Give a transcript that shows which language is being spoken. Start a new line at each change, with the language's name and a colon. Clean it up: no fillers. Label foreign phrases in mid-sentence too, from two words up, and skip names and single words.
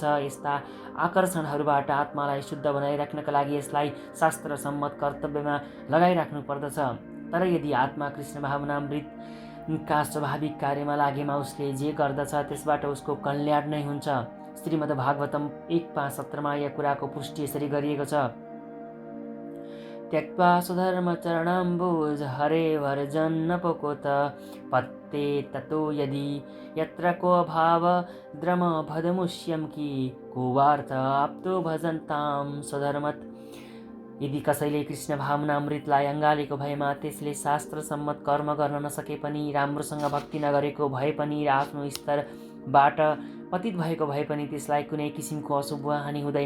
Nepali: यस्ता आकर्षणहरूबाट आत्मालाई शुद्ध बनाइराख्नका लागि यसलाई शास्त्रसम्मत कर्तव्यमा लगाइराख्नु पर्दछ। तर यदि आत्मा कृष्ण भावनामृतका स्वाभाविक कार्यमा लागेमा उसले जे गर्दछ त्यसबाट उसको कल्याण नै हुन्छ। श्रीमद् भागवतम 1:5-17 यो कुराको पुष्टि यसरी गरिएको छ।
Sanskrit: त्यक्त्वा स्वधर्मचरणाम्बुज हरे वर्जन्नपकोत पत्ते ततो यदि यत्र को भाव द्रमभदमुष्यं कि को वार्थ आप्तो भजन्तां स्वधर्मत्।
Nepali: यदि कसैले कृष्ण भावनामृतलाई अँगालेको भएमा त्यसले शास्त्रसम्मत कर्म गर्न नसके पनि, राम्रोसँग भक्ति नगरेको भए पनि र आफ्नो स्तरबाट पतित भएको भए पनि त्यसलाई कुनै किसिमको अशुभ हानि हुँदैन।